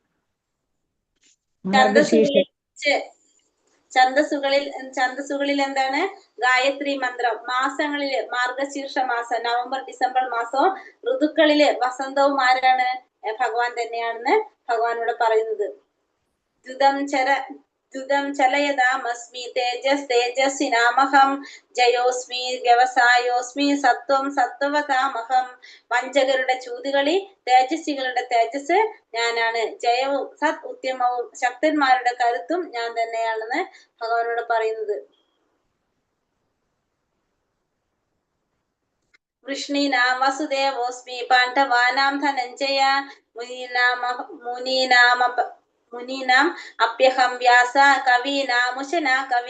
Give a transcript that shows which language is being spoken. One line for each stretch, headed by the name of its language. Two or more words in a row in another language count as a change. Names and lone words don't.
Malayalam: ഛന്ദസ്സുകളിൽ എന്താണ്? ഗായത്രി മന്ത്രം. മാസങ്ങളില് മാർഗശീർഷ മാസം, നവംബർ ഡിസംബർ മാസവും. ഋതുക്കളില് വസന്തവും ആരാണ്? ഭഗവാൻ തന്നെയാണെന്ന് ഭഗവാനോട് പറയുന്നത്.
Sanskrit: ദ്യുതം ചര द्युतं चलयतामस्मि तेजस्तेजस्विनामहं ജയോസ്മി വ്യവസായോസ്മി സത്വം സത്വവതാമഹം.
Malayalam: വഞ്ചകരുടെ ചൂതുകളി തേജസ്വികളുടെ തേജസ് ഞാനാണ്. ജയവും സത് ഉദ്യമവും ശക്തന്മാരുടെ കരുത്തും ഞാൻ തന്നെയാണെന്ന് ഭഗവാനോട് പറയുന്നത്.
Sanskrit: വൃഷ്ണീനാം വസുദേവോസ്മി പാണ്ഡവാനാം ധനഞ്ജയ മുനീനാം അപ്യഹം വ്യാസ കവീനാമുശന കവി.